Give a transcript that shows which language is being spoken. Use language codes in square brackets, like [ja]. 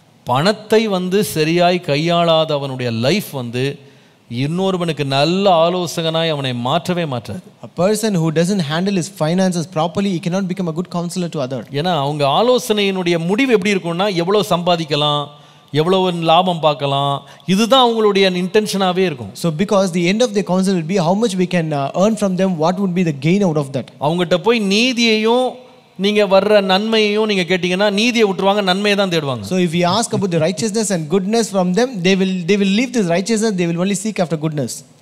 [ta] பணத்தை வந்து சரியாய் கையாளாத அவனுடைய லைஃப் வந்து இன்னொருவனுக்கு நல்ல ஆலோசகனாய் அவனை மாற்றவே மாற்றாது. [en] A person who doesn't handle his finances properly, he cannot become a good counselor to others. [ta] ஏன்னா அவங்க ஆலோசனையினுடைய முடிவு எப்படி இருக்கும்னா, எவ்வளவு சம்பாதிக்கலாம், எவ்வளவு லாபம் பார்க்கலாம், இதுதான் அவங்களுடைய இன்டென்ஷனாவே இருக்கும். [en] So because the end of the counsel will be how much we can earn from them, what would be the gain out of that. [ta] அவங்ககிட்ட போய் நீதியையும் நீங்க வர்ற நன்மையையும் நீங்க கேட்டீங்கன்னா நீதியை விட்டுருவாங்க, நன்மையை தான் தேடுவாங்க. [en] So if we ask about the righteousness and goodness from them, they will leave this righteousness, they will only seek after goodness.